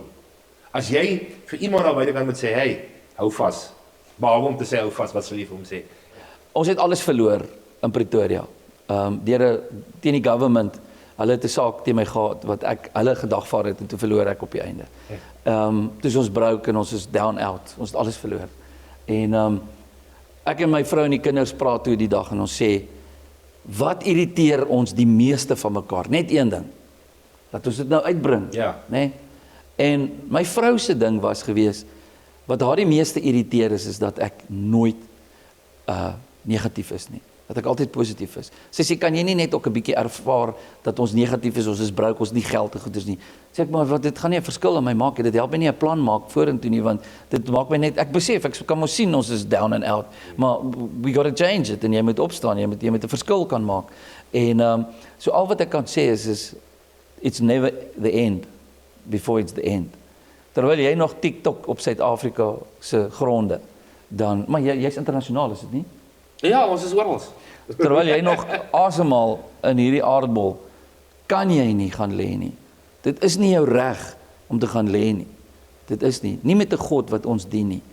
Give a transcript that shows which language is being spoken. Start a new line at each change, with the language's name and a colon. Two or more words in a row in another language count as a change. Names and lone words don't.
Afrikaans: As jy vir iemand daar buitekant moet sê, hey, hou vas. Behalwe om te sê hou vas, wat sal jy vir hom sê? Ons het alles verloor in Pretoria. Teen die government. Hulle het 'n saak teen my gehad wat hulle gedagvaar het en toe verloor ek op die einde. Toe is ons broke en ons is
English: down out.
Afrikaans: Ons het alles verloor. En ek en my vrou en die kinders praat toe die dag en ons sê, wat irriteer ons die meeste van mekaar? Net een ding. Dat ons dit nou uitbring. Ja. Nee? En my vrou se ding was gewees, wat haar die meeste irriteer is dat ek nooit negatief is nie. Dat ek altyd positief is. Sy sê, kan jy nie net ook 'n bietjie ervaar dat ons negatief is, ons is broke, ons nie geld te goed is nie. Sê ek, maar wat dit gaan nie 'n verskil aan my maak, dit help my nie 'n plan maak vorentoe nie, want dit maak my net, ek besef, ek kan mos sien ons is
English: down and out,
Afrikaans: maar
English: we got to change it,
Afrikaans: en jy moet opstaan, jy moet 'n verskil kan maak. En so al wat ek kan sê is
English: it's never the end before it's the end.
Afrikaans: Terwyl jy nog TikTok op Suid-Afrika se gronde, dan, maar jy's internasionaal, is dit nie? Ja, ons is oral. Terwyl jy nog asemhaal in hierdie aardbol, kan jy nie gaan lê nie. Dit is nie jou reg om te gaan lê nie. Dit is nie met 'n God wat ons dien nie.